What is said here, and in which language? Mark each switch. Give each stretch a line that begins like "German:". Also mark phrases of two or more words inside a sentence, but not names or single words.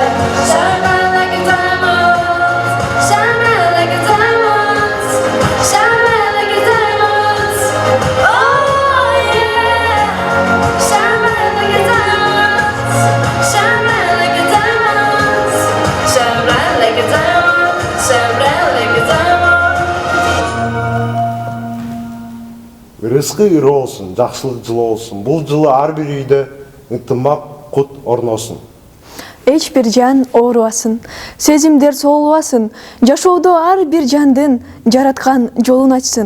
English: Shine bright like a diamond, shine bright like a diamond, shine bright like a diamond. Oh yeah, shine bright like a diamond, shine bright like a diamond, shine bright like a diamond, shine bright like a diamond.
Kyrgyz: Рызкы ыры болсун, жакшылык жылы болсун. Бул жылы ар бир үйдө ынтымак, кут орносун. Эч бир жан оорубасын, сезимдер соолубасын, жашоодо ар бир жандын жараткан жолун ачсын.